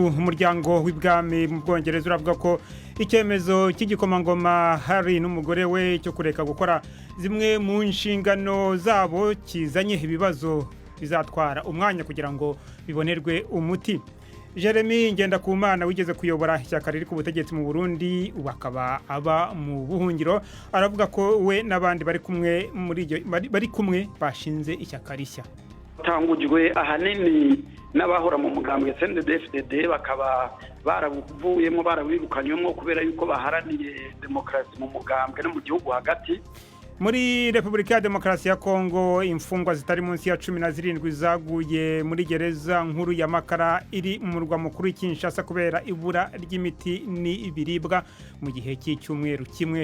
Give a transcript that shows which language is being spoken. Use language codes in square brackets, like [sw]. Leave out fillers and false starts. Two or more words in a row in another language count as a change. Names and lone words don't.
[rw] Umuryango w'ibwami mu Bwongereza uravuga ko icyemezo cy'igikomangoma Harry n'umugore we cyo kureka gukora zimwe mu nshingano zabo kizanye ibibazo bizatwara umwanya kugira ngo bibonerwe umuti. Jeremy Ngendakumana wigeze kuyobora ishyaka riri ku butegetsi mu Burundi ubakaba aba mu buhungiro, aravuga ko we n'abandi bari kumwe bashinze ishyaka rishya. [rn] Tangujwe ahanini n'abahora mu mugambwe CNDD-FDD bakaba baravuyemo barabirukanyemo kubera yuko baharaniye demokrasi mu mugambwe no mu gihugu hagati. [rw] Muri Republika ya Demokarasi ya Kongo imfungwa zitari munsi ya 17 zaguye muri gereza nkuru ya Makara iri mu murwa mukuru Kinshasa kubera ibura ry'imiti n'ibiribwa mu gihe cy'icyumweru kimwe.